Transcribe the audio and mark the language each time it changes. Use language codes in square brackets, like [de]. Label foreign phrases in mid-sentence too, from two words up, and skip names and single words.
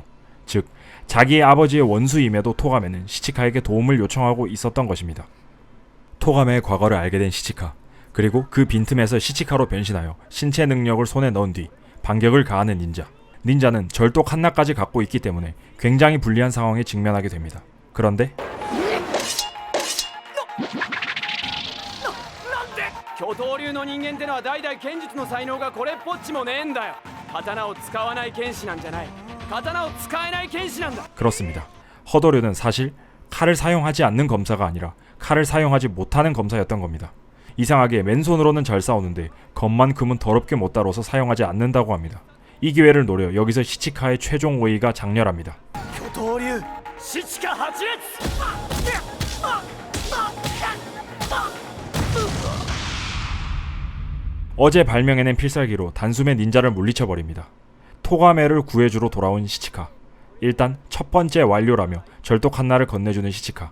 [ko] 즉, 자기의 아버지의 원수임에도 토가메는 시치카에게 도움을 요청하고 있었던 것입니다. 토가메의 과거를 알게 된 시치카, 그리고 그 빈틈에서 시치카로 변신하여 신체 능력을 손에 넣은 뒤 반격을 가하는 닌자. 닌자는 절독 한나까지 갖고 있기 때문에 굉장히 불리한 상황에 직면하게 됩니다. 그런데 [ja] 巨刀流の人間ってのは代々剣術の才能がこれっぽっちもねえんだよ。刀を使わない剣士なんじゃない。刀を使えない剣士なんだ。 [ko] 그렇습니다. 허도류는 사실 칼을 사용하지 않는 검사가 아니라 칼을 사용하지 못하는 검사였던 겁니다. 이상하게 맨손으로는 잘 싸우는데 검만큼은 더럽게 못 다뤄서 사용하지 않는다고 합니다. 이 기회를 노려 여기서 시치카의 최종 오이가 장렬합니다. [ja] 巨刀流シチカ八列。 [ko] 어제 발명해낸 필살기로 단숨에 닌자를 물리쳐버립니다. 토가메를 구해주러 돌아온 시치카. 일단 첫 번째 완료라며 절독 한나를 건네주는 시치카.